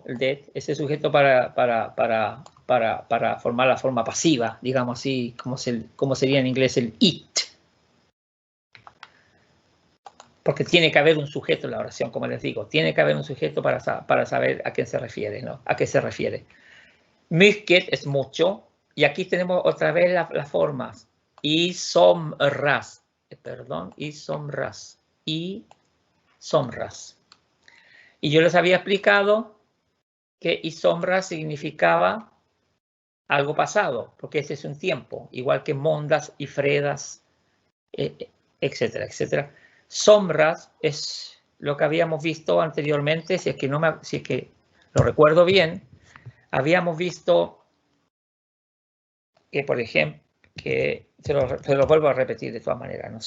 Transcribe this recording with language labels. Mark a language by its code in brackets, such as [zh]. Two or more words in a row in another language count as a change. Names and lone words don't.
[es] El det es el sujeto para formar la forma pasiva, digamos así, como sería en inglés el it. Porque tiene que haber un sujeto en la oración, como les digo. Tiene que haber un sujeto para saber a qué se refiere, ¿no? A qué se refiere. Mycket es mucho. Y aquí tenemos otra vez las formas. [sv] I somras. Perdón, i somras. I somras. [es] Y yo les había explicado que [sv] i somras [es] significaba algo pasado, porque ese es un tiempo, igual que mondas y fredas, etcétera, etcétera. Sombras es lo que habíamos visto anteriormente, si es que lo recuerdo bien, habíamos visto que, por ejemplo, que se lo vuelvo a repetir de todas maneras, ¿no?